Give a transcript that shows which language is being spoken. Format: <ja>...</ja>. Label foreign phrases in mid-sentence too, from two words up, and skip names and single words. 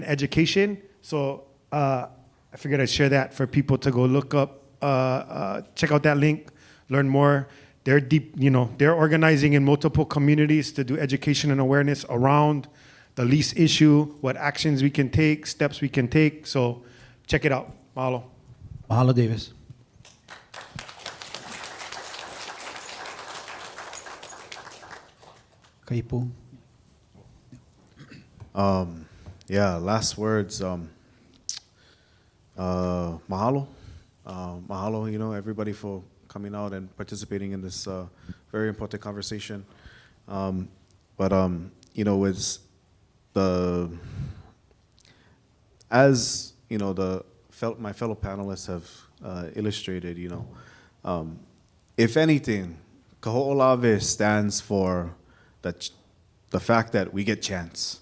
<en>So I figured I'd share that for people to go look up check out that link, learn more. They're deep, they're organizing in multiple communities to do education and awareness around the lease issue, what actions we can take, steps we can take. So check it out. Mahalo. Mahalo, Davis. Kaipu. Yeah, last words. Mahalo. Mahalo, everybody for coming out and participating in this very important conversation. But with as my fellow panelists have illustrated, if anything, Kahoʻolawe stands for the fact that we get chance.</en>